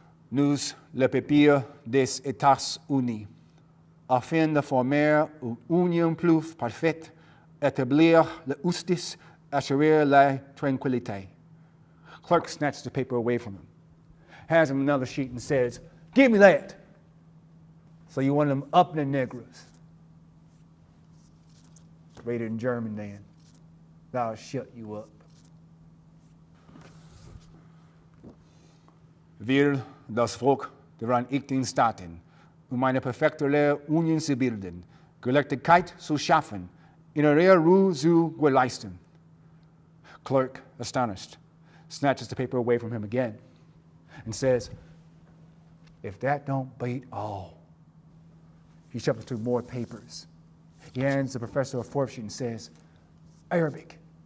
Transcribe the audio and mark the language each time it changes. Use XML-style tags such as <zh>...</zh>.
<fr>Nous, le peuple des États-Unis, afin de former une union plus parfaite, établir la justice, assurer la tranquillité.</fr> <en>Clerk snatches the paper away from him, hands him another sheet and says, "Give me that." So you want them up the Negroes. Read it in German then. That'll shut you up.</en> <de>Wir, das Volk der Vereinigten Staaten, eine perfekte Union zu bilden, Gerechtigkeit zu schaffen, in der Ruhe zu gewährleisten.</de> <en>Clerk, astonished, snatches the paper away from him again and says, "If that don't beat all." He shuffles through more papers. He hands the professor a fourth sheet and says, "Arabic.</en>